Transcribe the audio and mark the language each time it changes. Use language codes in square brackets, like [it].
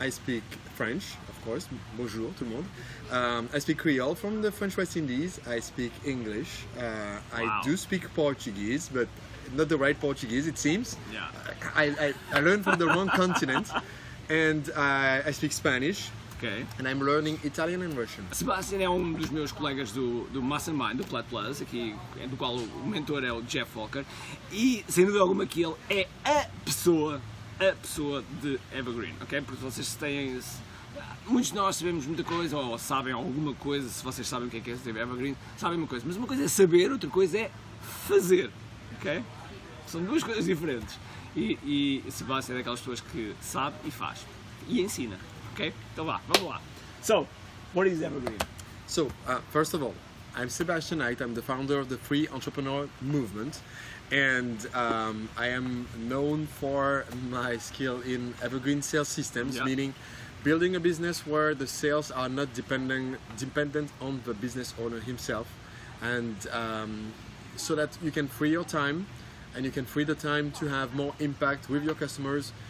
[en] I speak French, of course. [fr] Bonjour, tout le monde. [en] I speak Creole from the French West Indies. I speak English. Wow. I do speak Portuguese, but not the right Portuguese, it seems. Yeah. I learned from the wrong continent, and I speak Spanish. Ok. And I'm learning Italian and Russian. [pt] Sebastian é um dos meus colegas do Mastermind, do Plat Plus, aqui, do qual o mentor é o Jeff Walker, e sem dúvida alguma que ele é a pessoa de Evergreen, ok? Porque vocês têm, muitos de nós sabemos muita coisa, ou sabem alguma coisa, se vocês sabem o que é ser Evergreen, sabem uma coisa, mas uma coisa é saber, outra coisa é fazer, ok? São duas coisas diferentes. E Sebastian é daquelas pessoas que sabe e faz, e ensina. Okay, então vamos lá. [en] So, what is Evergreen? So, first of all, I'm Sebastian. I'm the founder of the Free Entrepreneur Movement, and I am known for my skill in evergreen sales systems, Yeah. meaning building a business where the sales are not dependent on the business owner himself, and so that you can free your time, and you can free the time to have more impact with your customers.